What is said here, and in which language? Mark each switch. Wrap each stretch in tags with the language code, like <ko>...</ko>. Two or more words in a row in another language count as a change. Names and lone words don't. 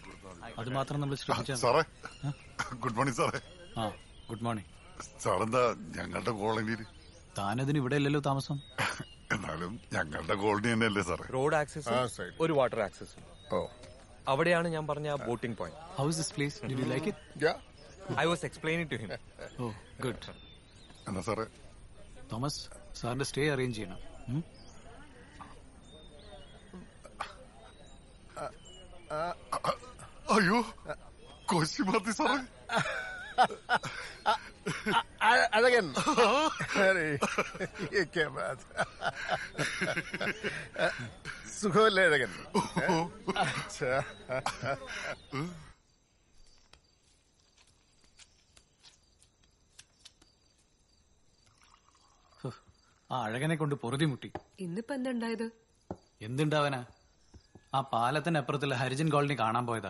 <ml>അത് മാത്രം നമ്മൾ ശ്രദ്ധിച്ചാൽ. സാറേ,</ml> <en>Good morning</en> <ml>സാറേ. ആ</ml> <en>Good morning.</en> <ml>സാറെന്താ ഞങ്ങളുടെ കോളനിയിൽ? താനതിന് ഇവിടെ അല്ലല്ലോ താമസം. എന്നാലും ഞങ്ങളുടെ കോളനി തന്നെയല്ലേ സാറേ?</ml> <en>road access,</en> <ml>ഒരു</ml> <en>water access.</en> <ml>അവിടെയാണ് ഞാൻ പറഞ്ഞ</ml> <en>boating point. How is this place? Did you like it? I was explaining to him. Oh, good.</en> <ml>എന്നാ സാറേ? തോമസ്, സാറിന്റെ</ml> <en>stay arrange</en> <ml>ചെയ്യണം. അയ്യോ കോശിമാത്തി സാറേ.</ml> <hi>अழगन अरे ये क्या बात सुखोले अழகன். अच्छा</hi> <ml>ആ അഴകനെ കൊണ്ട് പൊറുതിമുട്ടി. ഇന്നിപ്പോ എന്തുണ്ടായത്? എന്തുണ്ടാവാനാ, ആ പാലത്തിന്റെ അപ്പുറത്തുള്ള ഹരിജൻ കോളനി കാണാൻ പോയതാ.</ml>